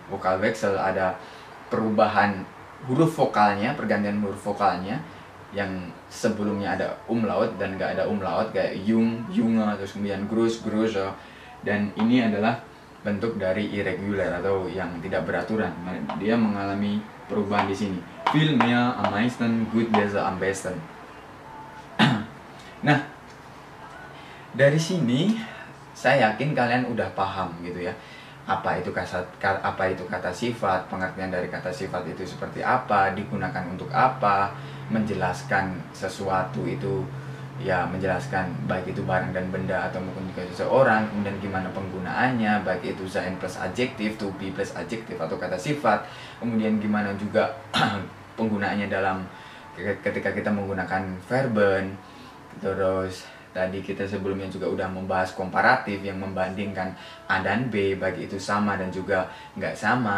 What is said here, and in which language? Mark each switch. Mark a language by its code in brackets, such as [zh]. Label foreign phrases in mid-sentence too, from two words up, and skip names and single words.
[id] Vokal vexel ada perubahan huruf vokalnya, pergantian huruf vokalnya yang sebelumnya ada umlaut dan gak ada umlaut, kayak yung, yunga, terus kemudian grus, gruse. Dan ini adalah bentuk dari irregular atau yang tidak beraturan. Dia mengalami perubahan di sini. [de] Viel mehr am meisten, gut, besser, am besten. [id] Nah, dari sini saya yakin kalian udah paham gitu ya. Apa itu kata sifat, pengertian dari kata sifat itu seperti apa, digunakan untuk apa, menjelaskan sesuatu itu ya, menjelaskan baik itu barang dan benda atau mungkin juga seseorang, kemudian gimana penggunaannya, baik itu sein plus adjektif, [en] to be [id] plus adjektif atau kata sifat, kemudian gimana juga penggunaannya dalam ketika kita menggunakan verben. Terus tadi kita sebelumnya juga udah membahas komparatif yang membandingkan A dan B, baik itu sama dan juga nggak sama.